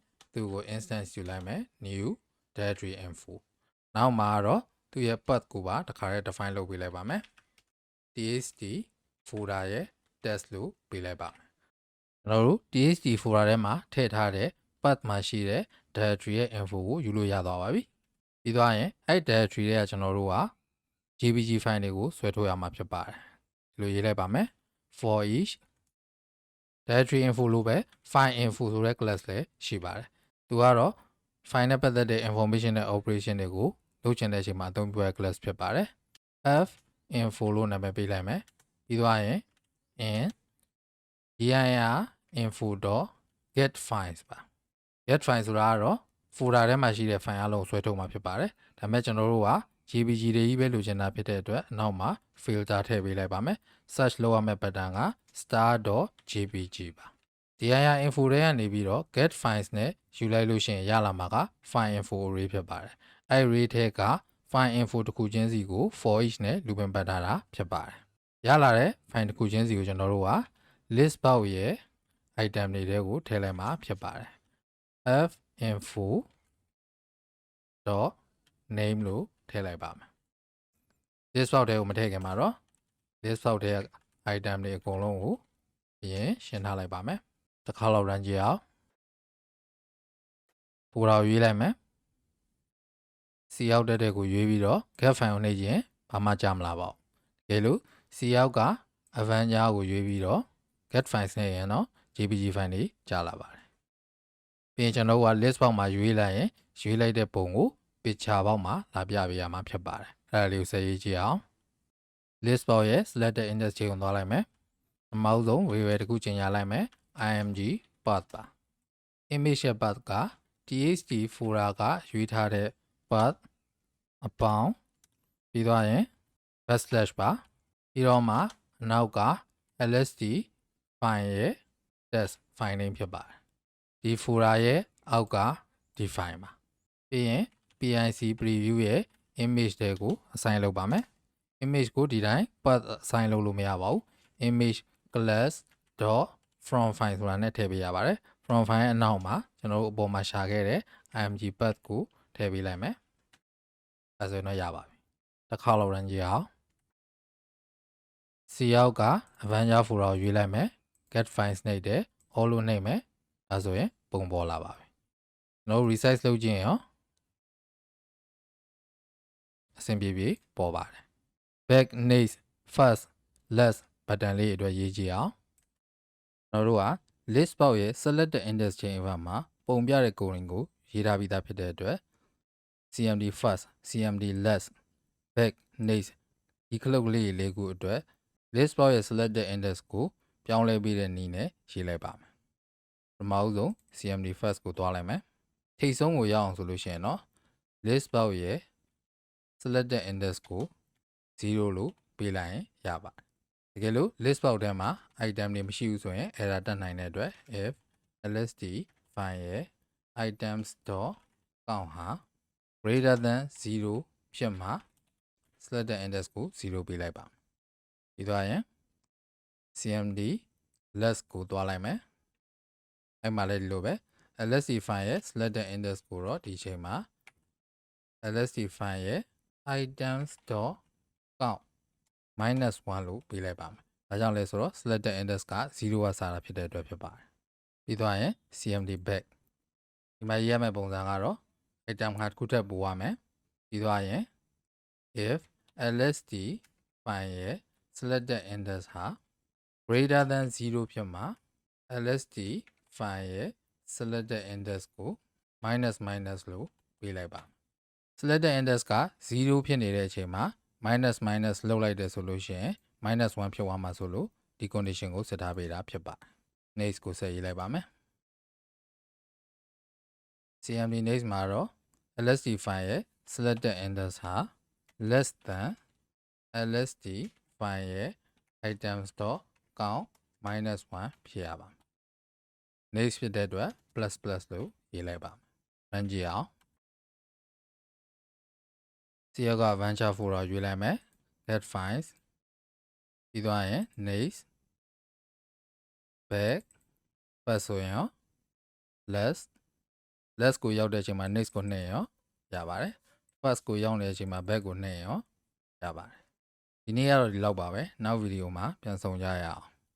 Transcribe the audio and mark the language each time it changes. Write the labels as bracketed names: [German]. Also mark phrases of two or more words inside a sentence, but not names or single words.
[Burmese] သူ့ကို instance ယူလိုက်မယ် [English] new DirectoryInfo [Burmese] နောက်မှာတော့သူ့ရဲ့ path ကိုပါတစ်ခါတည်း define လုပ်ပေးလိုက်ပါမယ် [English] txt folder [Burmese] ရဲ့ test လို့ပေးလိုက်ပါမယ်ကျွန်တော် တို့ [English] txt folder [Burmese] ထဲမှာထည့်ထားတဲ့ path မှာရှိတဲ့ directory ရဲ့ info ကိုယူလို့ရသွားပါပြီပြီးသွားရင်အဲ့ directory တွေကကျွန်တော်တို့က [English] jpg file [Burmese] တွေကိုဆွဲထုတ်ရမှာဖြစ်ပါတယ်ဒီလိုရေးလိုက်ပါမယ် [English] for each DirectoryInfo [Burmese] လို့ပဲ FileInfo ဆိုတဲ့ class လည်းရှိပါတယ်သူကတော့ file နဲ့ပတ်သက်တဲ့ information နဲ့ operation တွေကိုလုပ်ချင်တဲ့အချိန်မှာအသုံးပြုရတဲ့ class ဖြစ်ပါတယ် FInfo လို့နာမည်ပေးလိုက်မယ်ပြီးသွားရင် in dirinfo.getFiles ပါ getFiles ဆိုတာကတော့ folder ထဲမှာရှိတဲ့ file အလုံးဆွဲထုတ်မှာဖြစ်ပါတယ်ဒါပေမဲ့ကျွန်တော်တို့က jpg တွေကြီးပဲလို ချင်တာဖြစ်တဲ့အတွက်အနောက်မှာ filter ထည့်ပေးလိုက်ပါမယ် search လုပ်ရမယ့် pattern က star.jpg ပါ dirinfo ထဲကနေပြီးတော့ getFiles နဲ့ယူလိုက်လို့ရှိရင်ရလာမှာက [English] FileInfo array [Burmese] ဖြစ်ပါတယ်အဲ့ array ထဲက FileInfo တစ်ခုချင်းစီကို [English] for each [Burmese] နဲ့ looping ပတ်ထားတာဖြစ်ပါတယ်ရလာတဲ့ file တစ်ခုချင်းစီကိုကျွန်တော်တို့က [English] list box [Burmese] ရဲ့ item တွေထဲကိုထည့်လိုက်မှာဖြစ်ပါတယ် finfo.name လို့ထည့်လိုက်ပါမယ် [English] list box [Burmese] ထဲကိုမထည့်ခင်မှာတော့ [English] list box [Burmese] ထဲက item တွေအကုန်လုံးကိုအရင်ရှင်းထားလိုက်ပါမယ်တစ်ခါလောက် run ကြည့်အောင် folder ကိုရွေးလိုက်မယ် C ရောက်တဲ့ကိုရွေးပြီးတော့ [English] get file [Burmese] ကိုနှိပ်ရင်ဘာမှကြာမလာပါဘူးတကယ်လို့ C ရောက်က Avenger ကိုရွေးပြီးတော့ [English] get files [Burmese] နဲ့ရင်တော့ [English] jpg file [Burmese] တွေကြာလာပါတယ်ပြီးရင်ကျွန်တော်တို့က list box မှာရွေးလိုက်ရင်ရွေးလိုက်တဲ့ပုံကို [English] picture box [Burmese] မှာလာပြပေးရမှာဖြစ်ပါတယ်အဲ့ဒါလေးကိုဆက်ရေးကြည့်အောင် [English] list box [Burmese] ရဲ့ [English] selected index [Burmese] ချိန်ကိုသွားလိုက်မယ်အမော က်ဆုံး variable တစ်ခုချိန်ရလိုက်မယ် [English] img path [Burmese] ပါ [English] image path [Burmese] က [English] txt folder [Burmese] ကရွေးထားတဲ့ path အပေါင်းပြီးသွားရင် backslash ပါပြီးတော့မှအနောက်က [English] lst file [Burmese] ရဲ့ [English] test file name [Burmese] ဖြစ်ပါတယ်ဒီ folder ရဲ့အောက်ကဒီ file ပါပြီးရင် [English] pic preview [Burmese] ရဲ့ image တွေကို assign လုပ်ပါမယ် image ကိုဒီတိုင်း [English] path assign [Burmese] လုပ်လို့မရပါဘူး [English] image class from file [Burmese] ဆိုတာနဲ့ထည့်ပေးရပါတယ် [English] from file [Burmese] ရဲ့အနောက်မှာကျွန်တော်တို့အပေါ်မှာရှာခဲ့တဲ့ [English] img path [Burmese] ကိုထည့်ပေးလိုက်မယ်အဲဆိုရင်တော့ရပါပြီတစ်ခါလောက် run ကြည့်အောင် C ရောက်က [English] Avenger folder [Burmese] ကိုရွေးလိုက်မယ် [English] get files [Burmese] နှိပ်တယ် all လို့နှိပ်မယ်အဲဆိုရင်ပုံပေါ်လာပါပြီကျွန်တော်တို့ resize လုပ်ကြည့်ရင်ရောအဆင်ပြေပြေပေါ်ပါတယ် [English] back next first last button [Burmese] လေးအတွက်ရေးကြည့်အောင်ကျွန်တော်တို့က [English] list box [Burmese] ရဲ့ [English] selected index chain [Burmese] မှာပုံပြတဲ့ coding ကိုရေးထား ပြီးသားဖြစ်တဲ့အတွက် [English] cmd first cmd last back next [Burmese] ဒီခလုတ်လေးခုအတွက် [English] list box [Burmese] ရဲ့ [English] selected index [Burmese] ကိုပြောင်းလဲပေးတဲ့နည်းနဲ့ရေးလိုက်ပါမယ်ပထမဦးဆုံး [English] cmd first [Burmese] ကိုသွားလိုက်မယ်ထိပ်ဆုံးကိုရောက်အောင်ဆိုလို့ရှိရင်တော့ [English] list box [Burmese] ရဲ့ [English] selected index [Burmese] ကို0လို့ပေးလိုက်ရင်ရပါတယ်တကယ်လို့ [English] list box [Burmese] ထဲမှာ item တွေမရှိဘူးဆိုရင် error တက်နိုင်တဲ့အတွက် [English] if lst file [Burmese] ရဲ့ items.count ဟာ [English] greater than 0 [Burmese] ဖြစ်မှာ [English] selected index [Burmese] ကို0ပေးလိုက်ပါပြီးသွားရင် [English] cmd less [Burmese] ကိုသွားလိုက်မယ်အဲ့မှာလည်းဒီလိုပဲ [English] lst file [Burmese] ရဲ့ [English] selected index [Burmese] ကိုတော့ ဒီချိန်မှာ [English] lst file [Burmese] ရဲ့ [English] items.count -1 [Burmese] လို့ပေးလိုက်ပါမယ်ဒါကြောင့်လဲဆိုတော့ [English] selected index [Burmese] က0ကစတာဖြစ်တဲ့အတွက်ဖြစ် ပါတယ်ပြီးသွားရင် [English] cmd back [Burmese] ဒီမှာရေးရမယ့်ပုံစံကတော့ item ဟာတစ်ခုထပ်ပို့ရမယ် ပြီးသွားရင် [English] if lst file [Burmese] ရဲ့ [English] selected index [Burmese] ဟာ [English] greater than 0 [Burmese] ဖြစ်မှာ [English] lst file [Burmese] ရဲ့ [English] selected index [Burmese] ကို minus လို့ပေးလိုက်ပါ [English] selected index [Burmese] က0ဖြစ်နေတဲ့အချိန်မှာ minus လုပ်လိုက်တယ်ဆိုလို့ရှိရင် -1 ဖြစ်သွားမှာဆိုလို့ဒီ condition ကိုဆက်ထားပေးတာဖြစ်ပါတယ် next ကိုဆက်ရေးလိုက်ပါမယ် [English] cmd next [Burmese] မှာတော့ [English] lst file [Burmese] ရဲ့ [English] selected index [Burmese] ဟာ [English] less than lst file [Burmese] ရဲ့ [English] items.count -1 [Burmese] ဖြစ်ရပါမယ် next ဖြစ်တဲ့အတွက် plus လို့ရေးလိုက်ပါမယ် run ကြည့်အောင် C ရောက်က [English] Venture folder [Burmese] ရွေးလိုက်မယ် [English] get files [Burmese] ပြီးသွားရင် [English] next back [Burmese] ပတ်ဆိုရင်ရော less ကိုရောက်တဲ့အချိန်မှာ next ကိုနှိပ်ရောရပါတယ် first ကိုရောက်နေတဲ့အချိန်မှာ back ကိုနှိပ်ရောရပါတယ်ဒီနေ့ကတော့ဒီလောက်ပါပဲနောက်ဗီဒီယိုမှာပြန်ဆုံကြရအောင်